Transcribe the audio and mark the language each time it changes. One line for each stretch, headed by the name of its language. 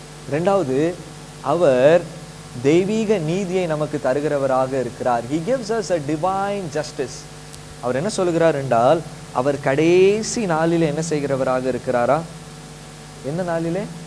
Tamil: இரண்டாவது, அவர் தெய்வீக நீதியை நமக்கு தருகிறவராக இருக்கிறார்.
English: He gives us a divine justice.
Tamil: அவர் என்ன சொல்கிறார் என்றால், அவர் கடைசி நாளிலே என்ன செய்கிறவராக இருக்கிறாரா? என்ன நாளிலே?